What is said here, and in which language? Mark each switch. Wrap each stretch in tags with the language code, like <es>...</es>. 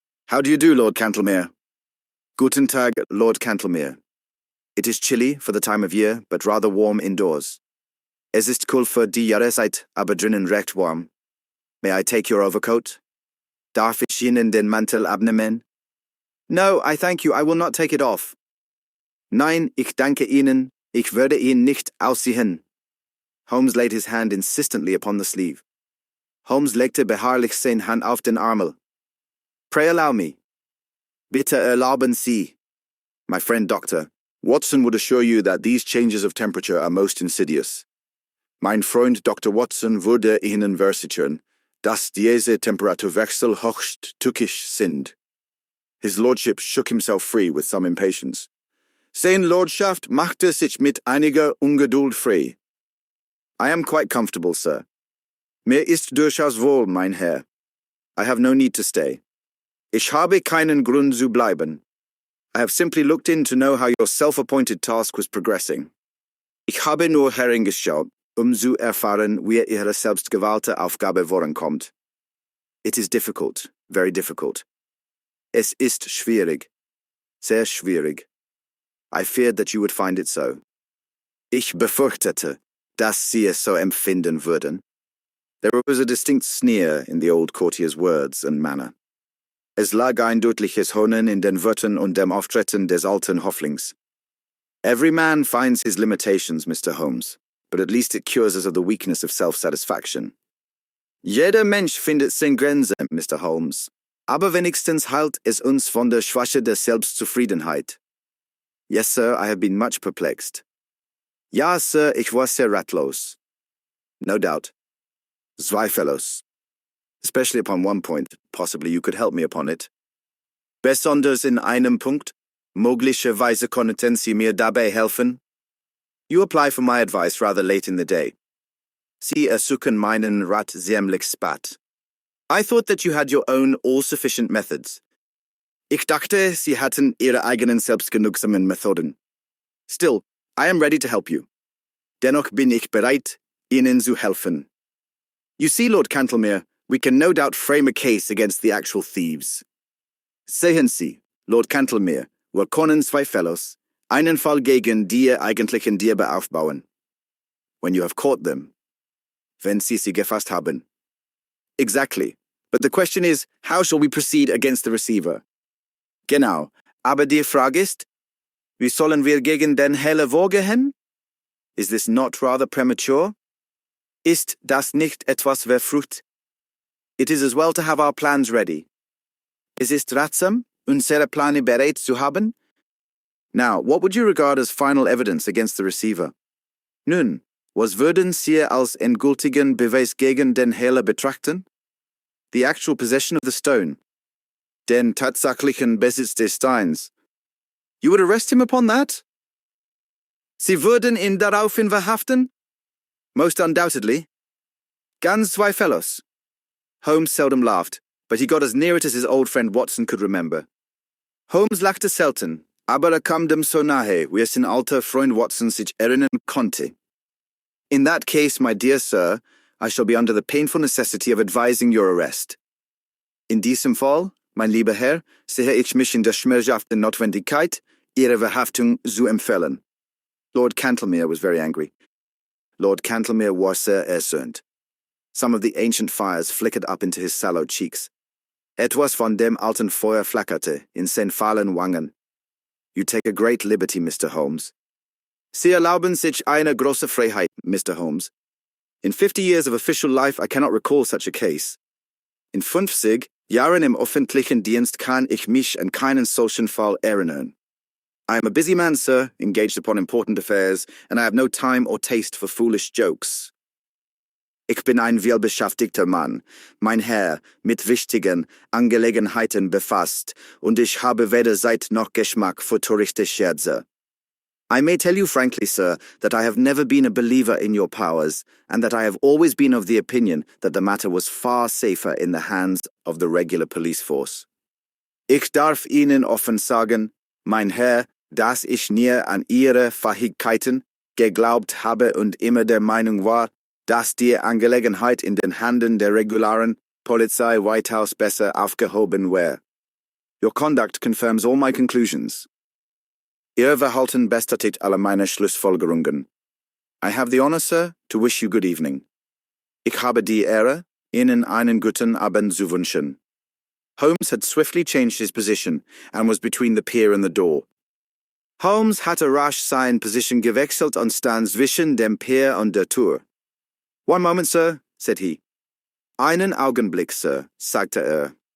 <en>How do you do, Lord Cantlemere?</en> <de>Guten Tag, Lord Cantlemere.</de> <en>It is chilly for the time of year, but rather warm indoors.</en> <de>Es ist cool für die Jahreszeit, aber drinnen recht warm.</de> <en>May I take your overcoat?</en> <de>Darf ich Ihnen den Mantel abnehmen?</de> <en>No, I thank you, I will not take it off.</en> <de>Nein, ich danke Ihnen, ich würde ihn nicht ausziehen.</de> <en>Holmes laid his hand insistently upon the sleeve.</en> <de>Holmes legte beharrlich seine Hand auf den Armel.</de> <en>Pray allow me.</en> <de>Bitte erlauben Sie.</de> <en>My friend Doctor, Watson would assure you that these changes of temperature are most insidious.</en> <de>Mein Freund Dr. Watson würde Ihnen versichern, dass diese Temperaturwechsel höchst tückisch sind.</de> <en>His lordship shook himself free with some impatience.</en> <de>Seine Lordschaft machte sich mit einiger Ungeduld frei.</de> <en>I am quite comfortable, sir.</en> <de>Mir ist durchaus wohl, mein Herr.</de> <en>I have no need to stay.</en> <de>Ich habe keinen Grund zu bleiben.</de> <en>I have simply looked in to know how your self-appointed task was progressing.</en> <de>Ich habe nur hereingeschaut, zu erfahren, wie Ihre selbstgewählte Aufgabe vorankommt.</de> <en>It is difficult, very difficult.</en> <de>Es ist schwierig, sehr schwierig.</de> <en>I feared that you would find it so.</en> <de>Ich befürchtete, dass Sie es so empfinden würden.</de> <en>There was a distinct sneer in the old courtier's words and manner.</en> <de>Es lag ein deutliches Hohnen in den Wörtern und dem Auftreten des alten Hofflings.</de> <en>Every man finds his limitations, Mr. Holmes, but at least it cures us of the weakness of self-satisfaction.</en> <de>Jeder Mensch findet seine Grenze, Mr. Holmes, Aber wenigstens heilt es uns von der Schwäche der Selbstzufriedenheit.</de> <en>Yes, sir, I have been much perplexed.</en> <de>Ja, sir, ich war sehr ratlos.</de> <en>No doubt.</en> <de>Zweifellos.</de> <en>Especially upon one point, possibly you could help me upon it.</en> <de>Besonders in einem Punkt, möglicherweise könnten Sie mir dabei helfen?</de> <en>You apply for my advice rather late in the day.</en> <de>Sie ersuchen meinen Rat ziemlich spät.</de> <en>I thought that you had your own all-sufficient methods.</en> <de>Ich dachte, Sie hatten Ihre eigenen selbstgenugsamen Methoden.</de> <en>Still, I am ready to help you.</en> <de>Dennoch bin ich bereit, Ihnen zu helfen.</de> <en>You see, Lord Cantlemere, we can no doubt frame a case against the actual thieves.</en> <de>Sehen Sie, Lord Cantlemere, wir können zweifellos einen Fall gegen die eigentlichen Diebe aufbauen.</de> <en>When you have caught them.</en> <de>Wenn Sie sie gefasst haben.</de> <en>Exactly. But the question is, how shall we proceed against the receiver?</en> <de>Genau. Aber die Frage ist, wie sollen wir gegen den Helle vorgehen?</de> <en>Is this not rather premature?</en> <de>Ist das nicht etwas verfrüht?</de> <en>It is as well to have our plans ready.</en> <de>Es ist ratsam, unsere Pläne bereit zu haben?</de> <en>Now, what would you regard as final evidence against the receiver?</en> <de>Nun, was würden Sie als endgültigen Beweis gegen den Hehler betrachten?</de> <en>The actual possession of the stone.</en> <de>Den tatsächlichen Besitz des Steins.</de> <en>You would arrest him upon that?</en> <de>Sie würden ihn daraufhin verhaften?</de> <en>Most undoubtedly.</en> <de>Ganz zweifellos.</de> <en>Holmes seldom laughed, but he got as near it as his old friend Watson could remember.</en> <de>Holmes lachte selten, aber kam dem so nahe, wie es sein alter Freund Watson sich erinnern konnte.</de> <en>In that case, my dear sir, I shall be under the painful necessity of advising your arrest.</en> <de>In diesem Fall, mein lieber Herr, sehe ich mich in der schmerzhaften Notwendigkeit, Ihre Verhaftung zu empfehlen.</de> <en>Lord Cantlemere was very angry.</en> <de>Lord Cantlemere was sehr erzürnt.</de> <en>Some of the ancient fires flickered up into his sallow cheeks.</en> <de>Etwas von dem alten Feuer flackerte in seinen fahlen Wangen.</de> <en>You take a great liberty, Mr. Holmes.</en> <de>Sie erlauben sich eine große Freiheit, Mr. Holmes.</de> <en>In 50 years of official life, I cannot recall such a case.</en> <de>In 50 Jahren im öffentlichen Dienst kann ich mich an keinen solchen Fall erinnern.</de> <en>I am a busy man, sir, engaged upon important affairs, and I have no time or taste for foolish jokes.</en> <de>Ich bin ein vielbeschäftigter Mann, mein Herr, mit wichtigen Angelegenheiten befasst, und ich habe weder Zeit noch Geschmack für törichte Scherze.</de> <en>I may tell you frankly, sir, that I have never been a believer in your powers, and that I have always been of the opinion that the matter was far safer in the hands of the regular police force.</en> <de>Ich darf Ihnen offen sagen, mein Herr, dass ich nie an Ihre Fähigkeiten geglaubt habe und immer der Meinung war, dass die Angelegenheit in den Händen der regularen Polizei weitaus besser aufgehoben wäre.</de> <en>Your conduct confirms all my conclusions.</en> <de>Ihr Verhalten bestätigt alle meine Schlussfolgerungen.</de> <en>I have the honor, sir, to wish you good evening.</en> <de>Ich habe die Ehre, Ihnen einen guten Abend zu wünschen.</de> <en>Holmes had swiftly changed his position and was between the pier and the door.</en> <de>Holmes hatte rasch seine Position gewechselt und stand zwischen dem Pier und der Tür.</de> <en>One moment, sir, said he.</en> <de>Einen Augenblick, sir, sagte er.</de>